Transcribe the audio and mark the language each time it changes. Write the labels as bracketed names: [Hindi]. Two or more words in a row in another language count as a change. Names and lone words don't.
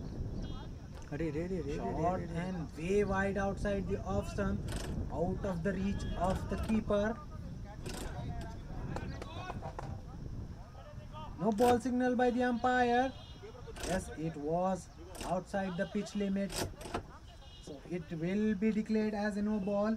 [English] अरे रे रे रे रे Short रे रे and way wide outside the off stump, out of the reach of the keeper. No ball signal by the umpire. Yes, it was outside the pitch limit. So it will be declared as a no ball.